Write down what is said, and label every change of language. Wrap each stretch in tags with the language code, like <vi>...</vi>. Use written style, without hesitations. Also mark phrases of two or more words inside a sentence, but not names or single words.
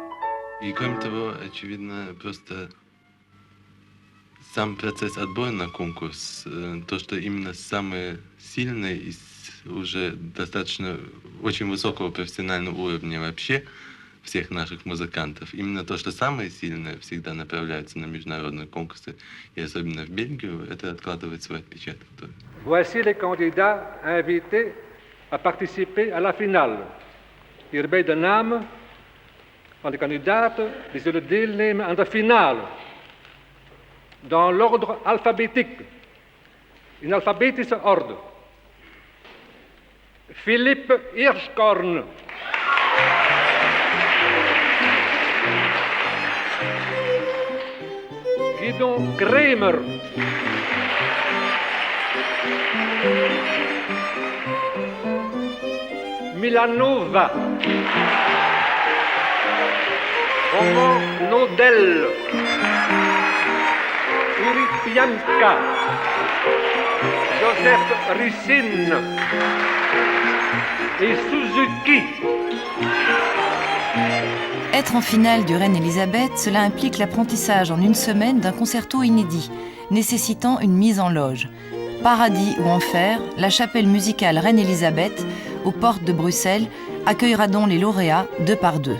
<ru>И кроме того, очевидно, просто Сам процесс отбора на конкурс, то, что именно самые сильные из уже достаточно очень высокого профессионального уровня вообще всех наших музыкантов, именно то, что самые сильные всегда направляются на международные конкурсы, и особенно в Бельгию, это откладывает свой отпечаток.</ru> <fr>Voici les candidats invités à participer à la finale.</fr> <nl>Hierbij de namen van de kandidaten die zullen deelnemen aan de finale.</nl> <fr>Dans l'ordre alphabétique.</fr> <nl>In alfabetische orde. Philippe Hirschkorn. Guidon Kremer. Milanova. Roman Nodel. Uri Pianka. Joseph Rissin.</nl> <fr>Et Suzuki. Être en finale du Reine Elisabeth, cela implique l'apprentissage en une semaine d'un concerto inédit, nécessitant une mise en loge. Paradis ou enfer, la chapelle musicale Reine Elisabeth, aux portes de Bruxelles, accueillera donc les lauréats deux par deux.</fr>